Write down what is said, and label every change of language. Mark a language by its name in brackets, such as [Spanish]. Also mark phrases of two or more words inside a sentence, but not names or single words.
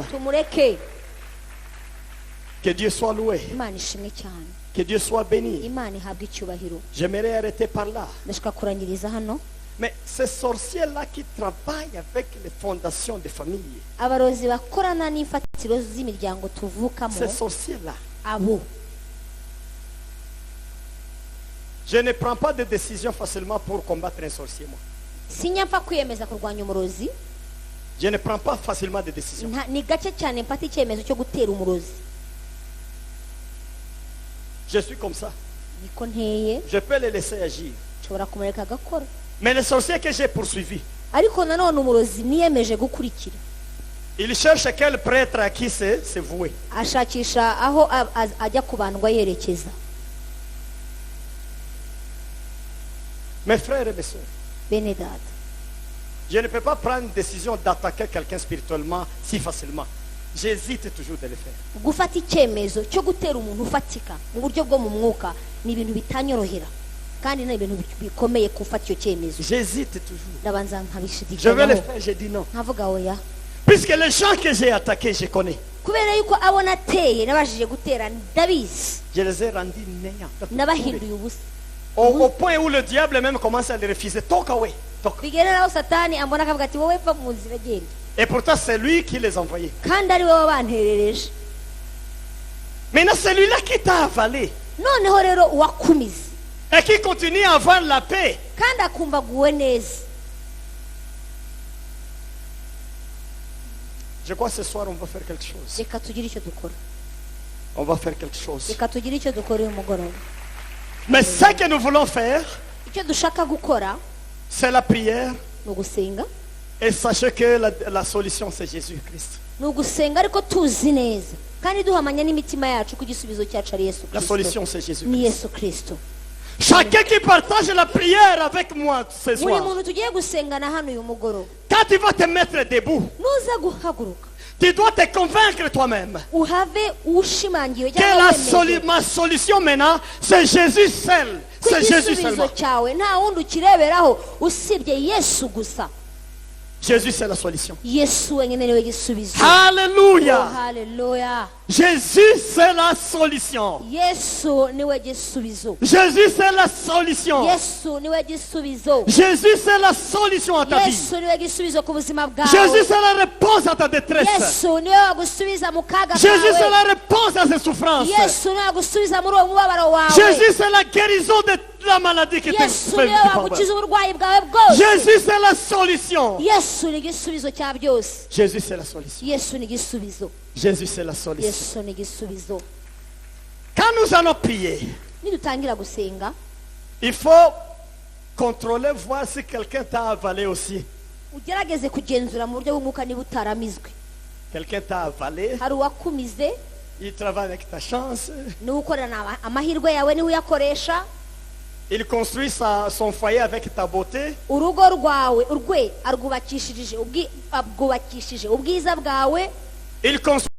[Kinyarwanda] tumureke [French] Que Dieu soit loué. [Kinyarwanda] imana ishimwe cyane [French] Que Dieu soit béni. [Kinyarwanda] imana ihabwa icyubahiro [French] J'aimerais arrêter par là. [Kinyarwanda] ndashaka kurangiriza hano [French] Mais ces sorciers-là qui travaillent avec les fondations des familles, [Kinyarwanda] abarozi bakorana n'imfatiro z'imiryango tuvukamo [French] ces sorciers-là, [Kinyarwanda] abo [French] je ne prends pas de décision facilement pour combattre un sorcier, moi. [Kinyarwanda] sinyapfa kwiyemeza kurwanya umurozi [French] Je ne prends pas facilement de décision. [Kinyarwanda] ni gake cyane mfata icyemezo cyo gutera umurozi [French] Je suis comme ça. [Kinyarwanda] niko nteye [French] Je peux les laisser agir. [Kinyarwanda] nshobora kumureka agakora [French] Mais les sorciers que j'ai poursuivis, [Kinyarwanda] ariko nanone umurozi niyemeje gukurikira [French] ils cherchent quel prêtre à qui se vouer. [Kinyarwanda] ashakisha aho ajya kubandwa yerekeza [French] Mes frères et mes soeurs, [Kinyarwanda] bene data [French] je ne peux pas prendre une décision d'attaquer quelqu'un spirituellement si facilement. J'hésite toujours de le faire. [Kinyarwanda] gufata icyemezo cyo gutera umuntu ufatika mu buryo bwo mu mwuka ni ibintu bitanyorohera kandi ni ibintu bikomeye gufata icyo cyemezo [French] J'hésite toujours. [Kinyarwanda] ndabanza [French] Je vais le [Kinyarwanda] nkabishidikanyaho [French] faire, je dis non. [Kinyarwanda] nkavuga oya [French] Puisque les gens que j'ai attaqués, je connais. [Kinyarwanda] kubera yuko abo nateye nabashije gutera ndabizi [French] Je les ai rendus néants. [Kinyarwanda] nabahinduye ubusa [French] Au point où le diable même commence à les refuser. [English] Talk away. Talk. [Kinyarwanda] bigereraho satani ambona akavuga ati wowe pfa mu nzira genda [French] Et pourtant, c'est lui qui les envoyait. [Kinyarwanda] kandi ari wowe banterereje [French] Maintenant, celui-là qui t'a avalé [Kinyarwanda] noneho rero uwakumize [French] et qui continue à avoir la paix, [Kinyarwanda] kandi akumva aguwe neza [French] je crois que ce soir, on va faire quelque chose. [Kinyarwanda] reka tugire icyo dukora [French] On va faire quelque chose. [Kinyarwanda] reka tugire icyo dukora uyu mugoroba [French] Mais ce que nous voulons faire, [Kinyarwanda] icyo dushaka gukora [French] c'est la prière. [Kinyarwanda] ni ugusenga [French] Et sachez que la solution, c'est Jésus-Christ. [Kinyarwanda] ni ugusenga ariko tuzi neza kandi duhamanya n'imitima yacu ko igisubizo cyacu ari yesu [French] La [Kinyarwanda] kirisito [French] solution, c'est Jésus-Christ. [Kinyarwanda] ni yesu kirisito [French] Chacun qui partage la prière avec moi ce [Kinyarwanda] buri [French] soir, [Kinyarwanda] muntu tugiye gusengana hano uyu mugoroba [French] quand tu vas te mettre debout, [Kinyarwanda] nuza guhaguruka [French] tu dois te convaincre toi-même [Kinyarwanda] uhave ushimangiwe [French] que [Kinyarwanda] cyangwa wemeje [French] ma solution maintenant, c'est Jésus seul. [Kinyarwanda] ko [French] C'est Jésus [Kinyarwanda] igisubizo [French] seulement. [Kinyarwanda] cyawe nta wundi ukireberaho usibye yesu gusa [French] Jésus, c'est la solution. [Kinyarwanda] yesu wenyine niwe gisubizo [French] Alléluia. [Kinyarwanda] haleluya [French] Jésus, c'est la solution. [Kinyarwanda] yesu niwe gisubizo [French] Jésus, c'est la solution. [Kinyarwanda] yesu niwe gisubizo [French] Jésus, c'est la solution à ta vie. [Kinyarwanda] yesu niwe gisubizo ku buzima bwawe [French] Jésus, c'est la réponse à ta détresse. [Kinyarwanda] yesu niwe wagusubiza mu kaga [French] Jésus, c'est [Kinyarwanda] kawe [French] la réponse à tes souffrances. [Kinyarwanda] yesu niwe wagusubiza muri uwo mubabaro wawe [French] Jésus, c'est la guérison de la maladie qui te [Kinyarwanda] yesu [French] fait [Kinyarwanda] niwe [French] vivre. [Kinyarwanda] wagukiza uburwayi bwawe bwose [French] Jésus, c'est la solution. [Kinyarwanda] yesu ni igisubizo cya byose [French] Jésus, c'est la solution. [Kinyarwanda] yesu ni igisubizo [French] Jésus, c'est la solution. [Kinyarwanda] yesu ni igisubizo [French] Quand nous allons prier, [Kinyarwanda] nidutangira gusenga [French] il faut contrôler, voir si quelqu'un t'a avalé aussi. [Kinyarwanda] ugerageze kugenzura mu buryo bw'umwuka niba utaramizwe [French] Quelqu'un t'a avalé, [Kinyarwanda] hari uwakumize [French] il travaille avec ta chance, [Kinyarwanda] niwe ukorana amahirwe yawe niwe uyakoresha [French] il construit son foyer avec ta beauté, [Kinyarwanda] urugo rwawe arwubakishije ubwiza bwawe [French] il construit